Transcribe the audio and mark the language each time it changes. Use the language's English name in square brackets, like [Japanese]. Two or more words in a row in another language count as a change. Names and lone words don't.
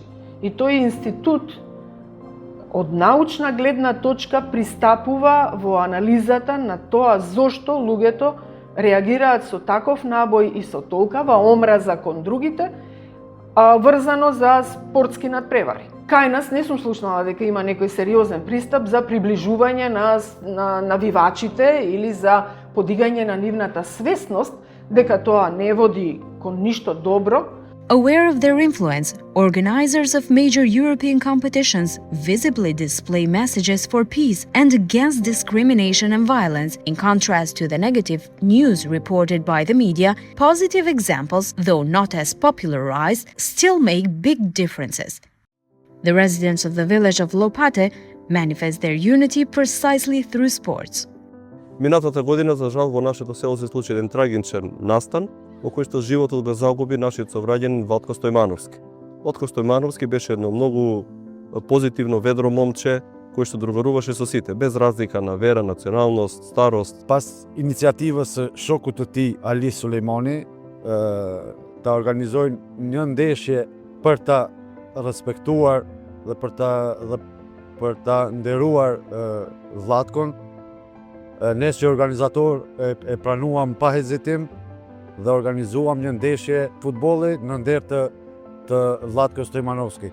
[Macedonian] И тој институт од научна гледна точка пристапува во анализата на тоа зошто луѓето реагираат со таков набој и со толкава омраза кон другите, врзано за спортски надпревари. Кај нас не сум слушнала дека има некој сериозен пристап за приближување на навивачите или за подигање на нивната свесност дека тоа не води кон ништо добро. [English] Aware of their influence, organizers of major European competitions visibly display messages for peace and against discrimination and violence. In contrast to the negative news reported by the media, positive examples, though not as popularized, still make big differences. The residents of the village of Lopate manifest their unity precisely through sports. [Macedonian] Минатата година, за жал, во нашето село се случи еден трагичен настан, во кој што животот го загуби нашиот совраѓанин Ватко Стојмановски. Ватко Стојмановски беше едно многу позитивно, ведро момче, кој што другаруваше со сите, без разлика на вера, националност, старост. [Albanian] Pas iniciativa së shokut të tij Ali Sulejmani, ta organizojnë një ndeshje për ta respektuar dhe për ta nderuar Vllatkon. Ne si organizator e pranuam pa hezitim dhe organizuam një ndeshje futbolli në nder të Vlatko Stoјmanovski.